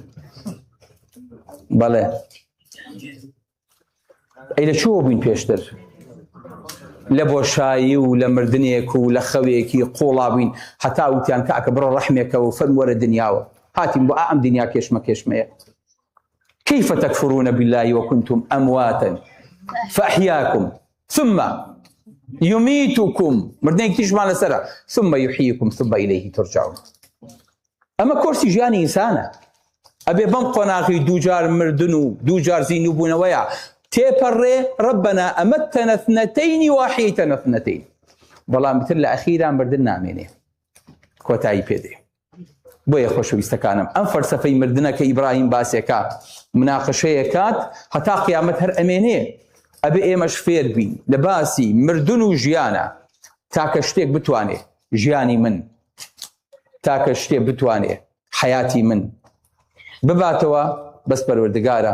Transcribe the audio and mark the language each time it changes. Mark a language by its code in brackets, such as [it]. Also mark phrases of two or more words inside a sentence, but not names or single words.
[ckb] بەڵێ ئەی لە چۆ بووین پێشتر؟ لە بۆشایی و لە مردنێک و لە خەوێکی قوڵا بووین هەتا وتیان کاکە بڕۆ ڕەحمێکەوە و فەرم وەرە دنیاوە. هاتین بۆ ئەم دنیا کێشمە کێشمەیە. [ar] كيف تكفرون بالله وكنتم أمواتا فأحياكم ثم يميتكم [ckb] مردنێک تیشمان لەسەرە [ar] ثم يحييكم ثم إليه ترجعون. [ckb] ئەمە کۆرسی ژیانی ئینسانە. ئەبێ بەم قۆناغی دووجار مردن و دووجار زیینو بوونەوەیە تێپەڕێ [ar] ربنا أمتنا اثنتين وأحييتنا اثنتين. [ckb] بەڵام تر لە ئەخیران مردن نامێنێ کۆتایی پێدێ. بۆیە خۆشەویستەکانم ئەم فەلسەفەی مردنە کە ئیبراهیم باسێکە مناقشەیەکات هەتا قیامەت هەر ئەمێنێ. ئەبێ ئێمەش فێر بین لە باسی مردن و ژیانە تاکە شتێک بتوانێ ژیانی من، تاکە شتێک بتوانێ حیاتی من بباتەوە بەس پەروەردگارە.